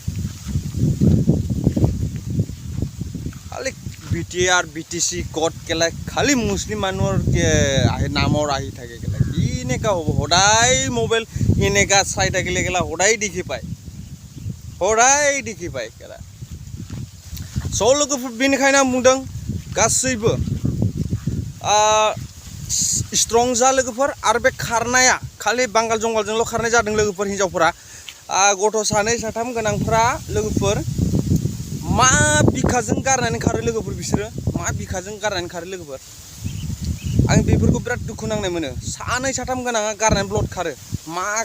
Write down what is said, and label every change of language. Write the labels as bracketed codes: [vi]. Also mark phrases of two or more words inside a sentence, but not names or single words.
[as] খালি BTR BTC ক'ত কেলা খালি মুছলিম মানুহৰ নামৰ আহি থাকে কেলা কি এনেকুৱা হ'ব সদায় মোবাইল এনেকুৱা চাই থাকিলে কেলা সদায় দেখি [brx] পায় केला स' लोगोफोर बेनिखायनो आं बुंदों गासैबो स्ट्रं जा लोगोफोर आरो बे खारनाया खालि बांगाल जंगालजोंल' खारनाय जादों लोगोफोर हिनजावफोरा गथ' सानै साथाम गोनांफोरा लोगोफोर मा बिखाजों गारनानै खारो लोगोफोर बिसोरो मा बिखाजों गारनानै खारो लोगोफोर आं बेफोरखौ बिराद दुखु नांनाय मोनो सानै साथाम गोनाङा गारनानै ब्लड खारो मा